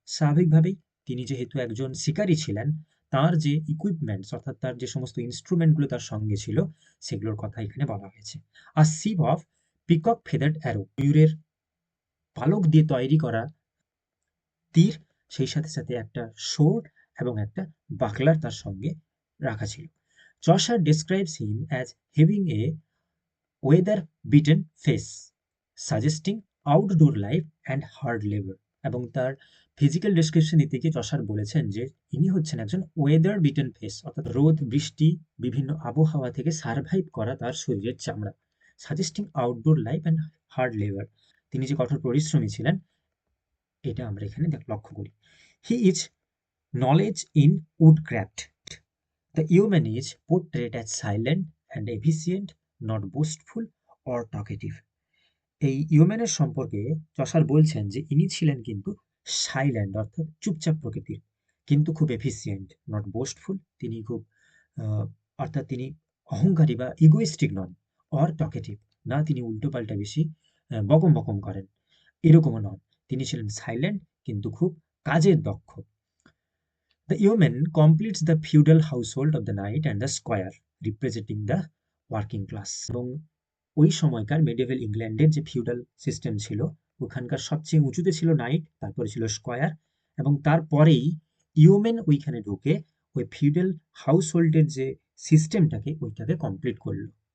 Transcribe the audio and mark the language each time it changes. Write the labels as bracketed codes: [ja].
[bn] স্বাভাবিকভাবেই তিনি যেহেতু একজন শিকারী ছিলেন, তার যে ইকুইপমেন্টস অর্থাৎ তার যে সমস্ত ইনস্ট্রুমেন্টগুলো তার সঙ্গে ছিল, সেগুলোর কথা এখানে বলা হয়েছে। [en] a sheaf of peacock feathered arrow, [bn] ময়ূরের পালক দিয়ে তৈরি করা তীর, সেই সাথে সাথে একটা সোর্ড এবং একটা বাকলার তার সঙ্গে রাখা ছিল। [en] Chaucer describes him as having a weather beaten face, suggesting outdoor life and hard labor। [bn] এবং তার ফিজিক্যাল ডেসক্রিপশন দিতে গিয়ে চসার বলেছেন যে ইনি হচ্ছেন একজন ওয়েদার বিটেন ফেস, অর্থাৎ রোদ বৃষ্টি বিভিন্ন আবহাওয়া থেকে সার্ভাইভ করা তার শরীরের চামড়া। [en] suggesting outdoor life and hard labour, [bn] তিনি যে কঠোর পরিশ্রমী ছিলেন, এটা আমরা এখানে লক্ষ্য করি। [en] He is knowledge in woodcraft. The yeoman is portrayed as silent and efficient, not boastful or talkative। [bn] এই ইয়োম্যানের সম্পর্কে চসার বলছেন যে ইনি ছিলেন কিন্তু সাইল্যান্ড অর্থাৎ চুপচাপ প্রকৃতির, কিন্তু খুব এফিসিয়েন্ট, [en] not boastful, [bn] তিনি খুব অর্থাৎ তিনি অহংকারী বা ইগোইস্টিক নন, অর টকেটিভ, না তিনি উল্টোপাল্টা বেশি বকম বকম করেন, এরকমও নন। তিনি ছিলেন সাইল্যান্ট কিন্তু খুব কাজের দক্ষ। [en] The yeoman completes the feudal household of the knight and the squire, representing the working class। [bn] এবং ওই সময়কার মেডিয়েভাল ইংল্যান্ডের যে ফিউডাল সিস্টেম ছিল, ওখানকার সবচেয়ে উঁচুতে ছিল নাইট, তারপরে ছিল স্কয়ার, এবং তারপরেই ইয়োমেন ওইখানে ঢুকে ওই ফিউডাল হাউসহোল্ডের যে সিস্টেমটাকে ওইটাকে কমপ্লিট করলো।